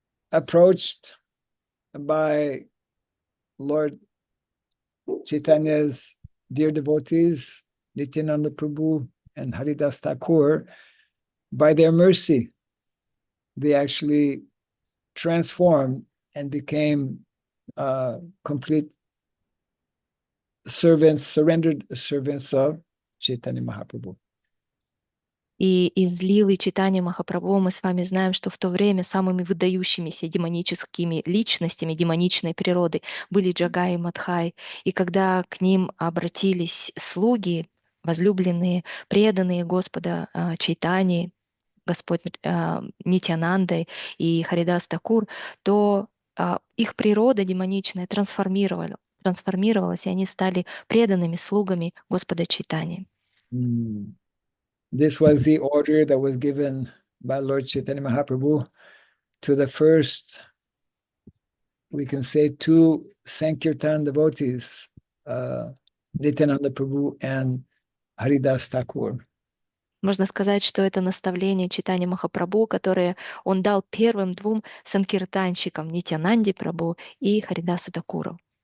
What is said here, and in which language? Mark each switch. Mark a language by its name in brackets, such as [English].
[English] approached by Lord Chaitanya's dear devotees, Nityananda Prabhu and Haridas Thakur, by their mercy, they actually transformed and became complete servants, surrendered servants of Chaitanya Mahaprabhu. [Russian] И из лилы читания Махапрабху мы с вами знаем, что в то время самыми выдающимися демоническими личностями демоничной природы были Джагай и Мадхай. И когда к ним обратились слуги, возлюбленные, преданные Господа Чайтани, Господь Нитянандой и Харидас Такур, то их природа демоничная трансформировалась, и они стали преданными слугами Господа Чайтани. [English] This was the order that was given by Lord Chaitanya Mahaprabhu to the first, we can say, two Sankirtan devotees, Nityananda Prabhu and Haridas Thakur. [Russian] Можно сказать, что это наставление Чайтанья Махапрабху, которое он дал первым двум санкиртанщикам Нитянанде Прабху и Харидасу Такуру.